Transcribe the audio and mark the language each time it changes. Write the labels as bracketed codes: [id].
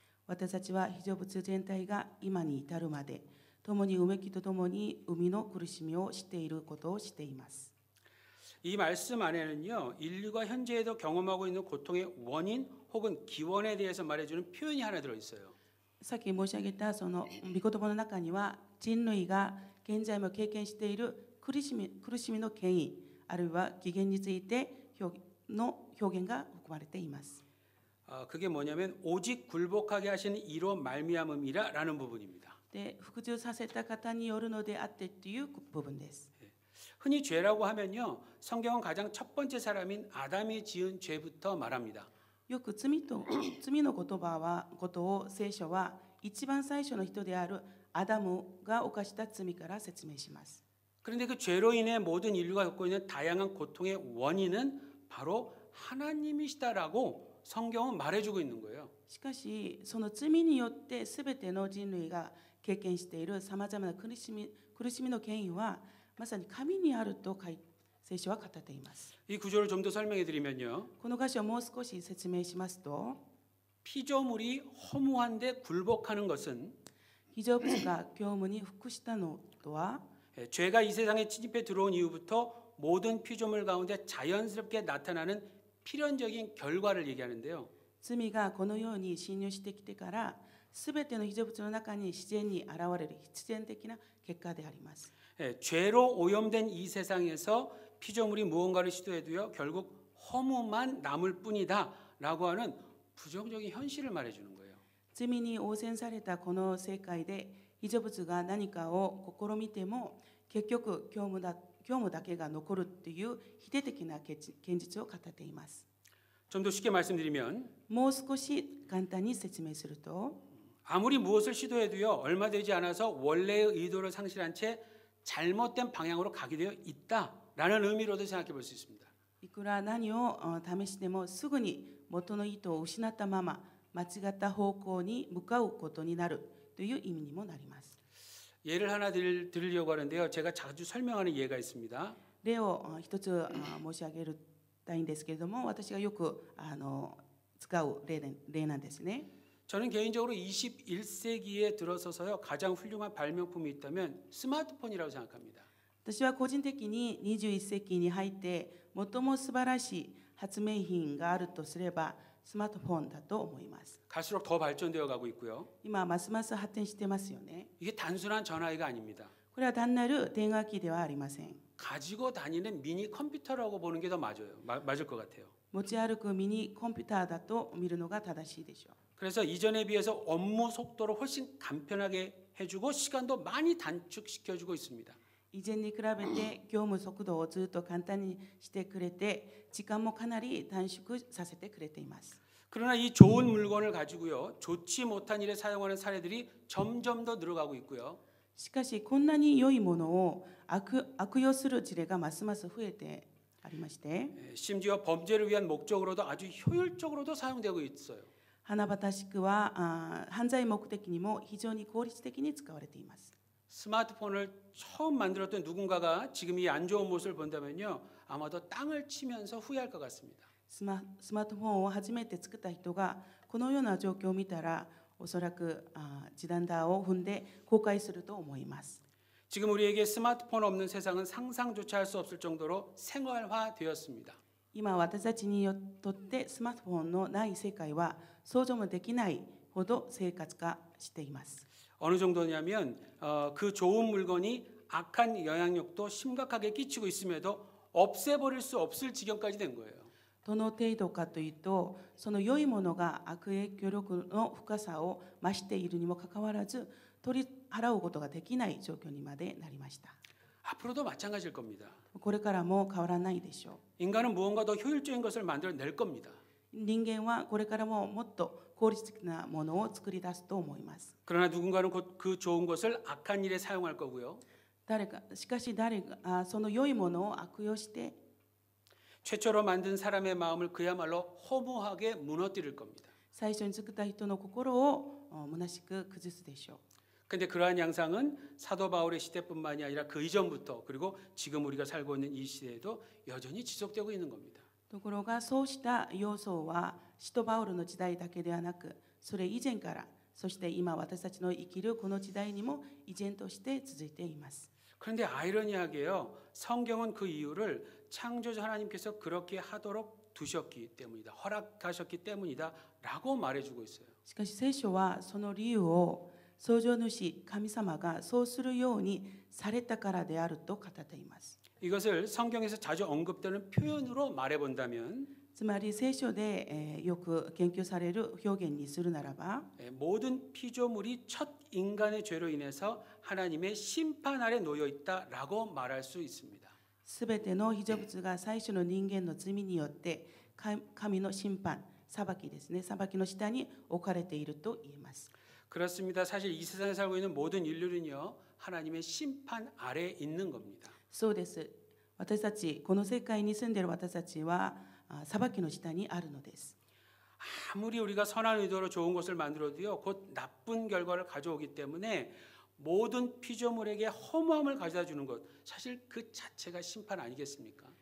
[ja] 私たちは被造物全体が今に至るまで共にうめきとともに海の苦しみを知っていることを知っています。 [ko] 이 말씀 안에는요, 인류가 현재에도 경험하고 있는 고통의 원인 혹은 기원에 대해서 말해주는 표현이 하나 들어있어요. [ja] さっき申し上げたその御言葉の中には人類が現在も経験している苦しみの原因あるいは起源についての表現が含まれています。 [ko] 그게 뭐냐면 오직 굴복하게 하시는 이로 말미암음이라라는 부분입니다. [ja] で、服従させた方によるのであってという部分です。 [ko] 흔히 죄라고 하면요, 성경은 가장 첫 번째 사람인 아담이 지은 죄부터 말합니다. [ja] よく罪のことを聖書は一番最初の人であるアダムが犯した罪から説明します。 [ko] 그런데 그 죄로 인해 모든 인류가 겪고 있는 다양한 고통의 원인은 바로 하나님이시다라고 성경은 말해주고 있는 거예요. [ja] しかしその罪によってすべての人類が経験しているさまざまな苦しみの原因はまさに神にあると聖書は語っています。 [ko] 이 구조를 좀 더 설명해 드리면요. [ja] この箇所をもう少し説明しますと、 [ko] 피조물이 허무한데 굴복하는 것은 [ja] 被造物が教務に服したのとは、 [ko] 죄가 이 세상에 침입해 들어온 이후부터 모든 피조물 가운데 자연스럽게 나타나는 필연적인 결과를 얘기하는데요. [ja] 罪がこのように侵入してきてから、すべての被造物の中に自然に現れる必然的な結果であります。 [ko] 죄로 오염된 이 세상에서 피조물이 무언가를 시도해도요 결국 허무만 남을 뿐이다라고 하는 부정적인 현실을 말해주는 거예요. [ja] 罪に汚染されたこの世界で被造物が何かを試みても結局虚無だけが残るという否定的な現実を語っています。 [ko] 좀 더 쉽게 말씀드리면 [ja] もう少し簡単に説明すると、 [ko] 아무리 무엇을 시도해도요 얼마 되지 않아서 원래의 의도를 상실한 채 잘못된 방향으로 가게 되어 있다라는 의미로도 생각해 볼 수 있습니다. [ja] いくら何を試してもすぐに元の意図を失ったまま間違った方向に向かうことになるという意味にもなります。 [ko] 예를 하나 드리려고 하는데요. 제가 자주 설명하는 예가 있습니다. [ja] 例を一つ申し上げたいんですけれども、私がよく使う例なんですね。 [ko] 저는 개인적으로 21세기에 들어서서요 가장 훌륭한 발명품이 있다면 스마트폰이라고 생각합니다. [ja] 私は個人的に21世紀に入って最も素晴らしい発明品があるとすればスマートフォンだと思います。 [ko] 갈수록 더 발전되어 가고 있고요. [ja] 今ますます発展してますよね。 [ko] 이게 단순한 전화기가 아닙니다. [ja] これは単なる電話機ではありません。 [ko] 가지고 다니는 미니 컴퓨터라고 보는 게 더 맞을 것 같아요. [ja] 持ち歩くミニコンピューターだと見るのが正しいでしょう。 [ko] 그래서 이전에 비해서 업무 속도를 훨씬 간편하게 해주고 시간도 많이 단축시켜주고 있습니다. [ja] 以前に比べて業務速度をずっと簡単にしてくれて時間もかなり短縮させてくれています。 [ko] 그러나 이 좋은 물건을 가지고요 좋지 못한 일에 사용하는 사례들이 점점 더 늘어가고 있고요. [ja] しかしこんなに良いものを悪用する事例がますます増えてありまして、 [ko] 심지어 범죄를 위한 목적으로도 아주 효율적으로도 사용되고 있어요. [ja] 華々しくは犯罪目的にも非常に効率的に使われています。 [ko] 스마트폰을 처음 만들었던 누군가가 지금 이 안 좋은 모습을 본다면요 아마도 땅을 치면서 후회할 것 같습니다. [ja] スマートフォンを初めて作った人がこのような状況を見たらおそらく地団打を踏んで後悔すると思います。 [ko] 지금 우리에게 스마트폰 없는 세상은 상상조차 할 수 없을 정도로 생활화되었습니다. [ja] 今私たちにとってスマートフォンのない世界は想像もできないほど生活化しています。 [ko] 어느 정도냐면 그 좋은 물건이 악한 영향력도 심각하게 끼치고 있음에도 없애버릴 수 없을 지경까지 된 거예요. [ja] どの程度かというと、その良いものが悪影響力の深さを増しているにもかかわらず取り払うことができない状況にまでなりました。 [ko] 앞으로도 마찬가지일 겁니다. [ja] これからも変わらないでしょ [ko] 인간은 무언가 더 효율적인 것을 만들어낼 겁니다. [ja] う。人間はこれからももっと効率的なものを作り出すと思います。 [ko] 그러나 누군가는 곧 그 좋은 것을 악한 일에 사용할 거고요. [ja] しかし誰がその良いものを悪用して [ko] 최초로 만든 사람의 마음을 그야말로 허무하게 무너뜨릴 겁니다. [ja] 最初に作った人の心を虚しく崩すでしょう。 [ko] 근데 그러한 양상은 사도 바울의 시대뿐만이 아니라 그 이전부터 그리고 지금 우리가 살고 있는 이 시대에도 여전히 지속되고 있는 겁니다. [ja] ところがそうした要素は使徒パウロの時代だけではなく、それ以前からそして今私たちの生きるこの時代にも依然として続いています。 [ko] 그런데 아이러니하게요. 성경은 그 이유를 창조주 하나님께서 그렇게 하도록 두셨기 때문이다. 허락하셨기 때문이다라고 말해주고 있어요. [ja] しかし聖書はその理由を創造主神様がそうするようにされたからであると語っています。 [ko] 이것을 성경에서 자주 언급되는 표현으로 말해본다면 [ja] つまり聖書でよく研究される表現にするならば、 [ko] 모든 피조물이 첫 인간의 죄로 인해서 하나님의 심판 아래 놓여 있다라고 말할 수 있습니다. [ja] すべての被造物が最初の人間の罪によって神の審判、裁きですね、裁きの下に置かれていると言えます。 [ko] 그렇습니다. 사실 이 세상에 살고 있는 모든 인류는요 하나님의 심판 아래 있는 겁니다. [ja] そうです。私たちこの世界に住んでいる私たちは裁きの下にあるのです。 [ko] 아무리 우리가 선한 의도로 좋은 것을 만들어도요 곧 나쁜 결과를 가져오기 때문에 모든 피조물에게 허무함을 가져다 주는 것, 사실 그 자체가 심판 아니겠습니까?